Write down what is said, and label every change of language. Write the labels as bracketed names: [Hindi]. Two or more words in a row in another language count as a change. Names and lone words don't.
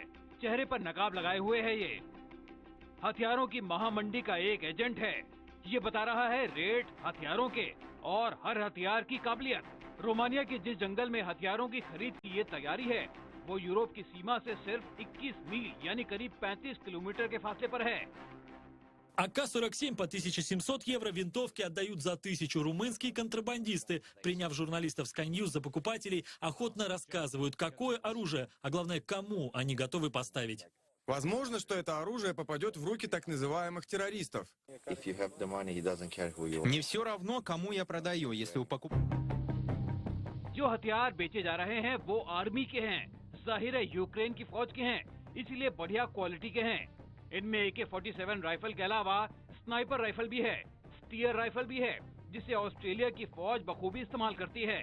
[Hindi] चेहरे पर नकाब लगाए हुए है ये। हथियारों की महामंडी का एक एजेंट है। ये बता रहा है रेट हथियारों के और हर हथियार की काबिलियत। रोमानिया के जिस जंगल में हथियारों की खरीद की ये तैयारी है, वो यूरोप की सीमा से सिर्फ 21 मील यानी करीब 35 किलोमीटर के फासले पर है। [Russian] АК-47 по 1700 евро винтовки отдают за 1000. Румынские контрабандисты, приняв журналистов Sky News за покупателей, охотно рассказывают, какое оружие, а главное, кому они готовы поставить. Возможно, что это оружие попадет в руки так называемых террористов. Не все равно, кому я продаю, если у [Hindi] जो हथियार बेचे जा रहे हैं वो आर्मी के हैं, जाहिर है यूक्रेन की फौज के हैं, इसीलिए बढ़िया क्वालिटी के हैं। इनमें AK-47 राइफल के अलावा [English] sniper rifle [Hindi] भी है, स्टीयर राइफल भी है, जिसे ऑस्ट्रेलिया की फौज बखूबी इस्तेमाल करती है।